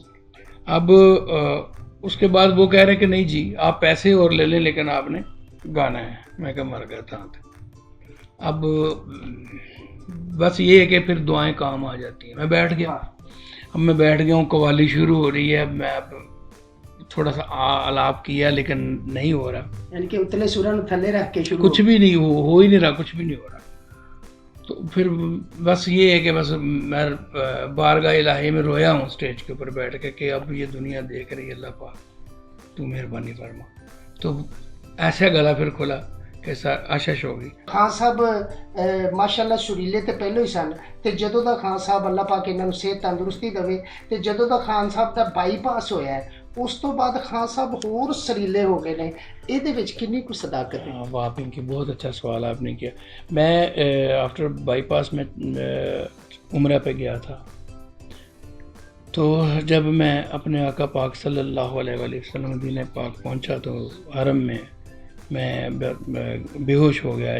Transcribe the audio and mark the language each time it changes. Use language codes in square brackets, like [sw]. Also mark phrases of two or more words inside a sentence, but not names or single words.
[ur] اب اس کے بعد وہ کہہ رہے کہ نہیں جی آپ پیسے اور لے لیں لیکن آپ نے گانا ہے. میں کہا مر گیا تھا. اب بس یہ ہے کہ پھر دعائیں کام آ جاتی ہیں. میں بیٹھ گیا, اب میں بیٹھ گیا ہوں, قوالی شروع ہو رہی ہے. میں اب تھوڑا سا آلاپ کیا لیکن نہیں ہو رہا, یعنی کہ اتنے سراں تھلے رکھ کے شروع کچھ بھی نہیں ہو ہی نہیں رہا, کچھ بھی نہیں ہو رہا. تو پھر بس یہ ہے کہ بس میں بارگاہ الہی میں رویا ہوں اسٹیج کے اوپر بیٹھ کے کہ اب یہ دنیا دیکھ رہی ہے, اللہ پاک تو مہربانی فرما. تو ایسا گلا پھر کھلا کہ آشش ہو گئی. [pa] خان صاحب ماشاءاللہ سریلے تے پہلو ہی سن, تے جدوں دا خان صاحب اللہ پاک انہاں نوں صحت تندرستی دے, تے جدوں دا خان صاحب دا بائی پاس ہویا ہے اس تو بعد خان صاحب ہور سریلے ہو گئے نے. یہ دے وچ کنی کو صداقت ہے؟ [ur] واہ پنکی بہت اچھا سوال آپ نے کیا. میں [en] after bypass [ur] میں عمرہ پہ گیا تھا, تو جب میں اپنے آقا پاک [ar] صلی اللہ علیہ وآلہ وسلم [ur] مدینہ پاک پہنچا تو حرم میں بے ہوش ہو گیا.